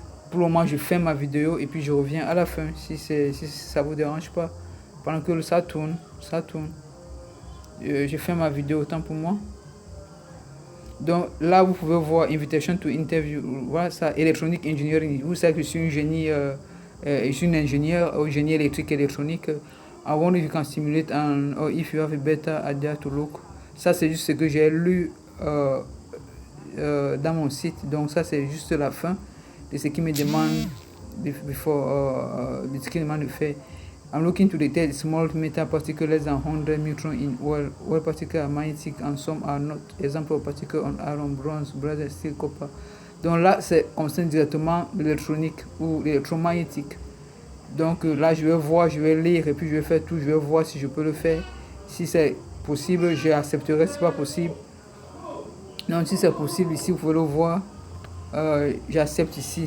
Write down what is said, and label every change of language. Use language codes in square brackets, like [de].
[fr] Pour le moment, je fais ma vidéo et puis je reviens à la fin si ça vous dérange pas. Pendant que ça tourne. Je fais ma vidéo autant pour moi. Donc là, vous pouvez voir Invitation to Interview. Voilà ça, Electronic Engineering. Vous savez que je suis un génie, je suis un ingénieur, génie électrique et électronique. [en] I wonder if you can simulate or if you have a better idea to look. [fr] Ça, c'est juste ce que j'ai lu dans mon site. Donc ça, c'est juste la fin de ce qui me demande de ce qu'il demande de faire. [en] I'm looking to detect small metal particles less than 100 microns in oil. Oil particles are magnetic and some are not. Example of particles on iron, bronze, brass, steel, copper. [fr] Donc là, c'est concerne directement l'électronique ou l'électromagnétique. Donc là, je vais voir, je vais lire et puis je vais faire tout. Je vais voir si je peux le faire. Si c'est possible, j'accepterai. Si c'est pas possible, non, si c'est possible, ici, vous pouvez le voir. J'accepte ici.